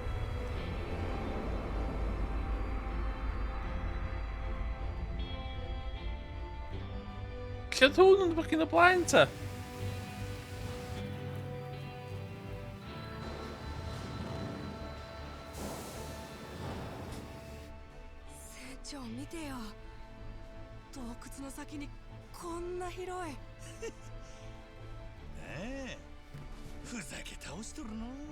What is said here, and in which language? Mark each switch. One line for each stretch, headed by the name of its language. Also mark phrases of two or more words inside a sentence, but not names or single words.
Welsh: Lle oedd hwn yn fucking o blaen ta?
Japanese: 船長見てよ。洞窟の先にこんな広い。ふざけ倒しとるの。